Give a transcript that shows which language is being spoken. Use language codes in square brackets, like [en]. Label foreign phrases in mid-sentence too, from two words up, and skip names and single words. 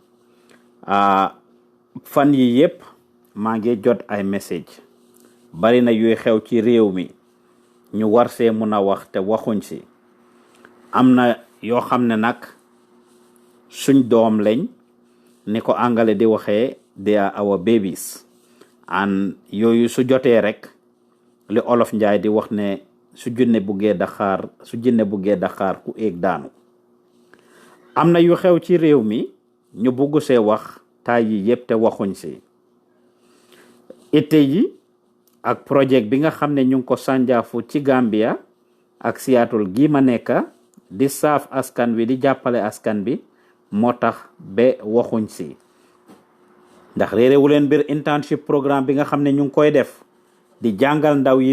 [wo] fan yi yépp maa ngi jot ay message bari na yuy xew ci réew mi ñu war see mun a wax te waxuñ si am na yoo xam ne nag suñ doom lañ ni ko angale di waxee [en] they are our babies [wo] an yooyu su jotee rek li olof njaay di wax ne su jinne buggee daxaar ku éeg daanu am na yu xew ci réew mi ñu bugg see wax taay yi yépp te waxuñ si itte yi ak projet bi nga xam ne ñu ngi ko sànjaafu ci Gambia ak Seattle gi ma nekka di saaf askan wi di jàppale askan bi moo tax ba waxuñ si ndax réeréwu leen mbir [en] internship programme [wo] bi nga xam ne ñu ngi koy def di jàngal ndaw yi